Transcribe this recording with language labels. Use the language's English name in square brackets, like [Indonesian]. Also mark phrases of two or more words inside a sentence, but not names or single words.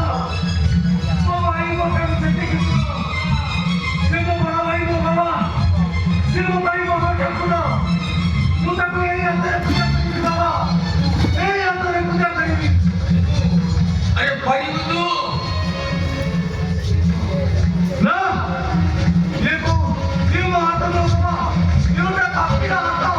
[Odia] ମୋ ଭାଇଙ୍କ ଠାରୁ ସେତିକି ଦୂର। ସେ ମୋ ବଡ଼ ଭାଇ, ମୋ ବାବା, ସେ ମୋ ଭାଇ, ମୋ ଠାକୁର। ମୁଁ ତାକୁ ଏଇ ହାତରେ ପୂଜା କରିବି ବାବା, ଏଇ ହାତରେ ପୂଜା କରିବି। ଆରେ କରିବୁ ତୁ? ନା, [Hindi] ये वो हाथ में बाबा, ये उनका काफी हाथ था।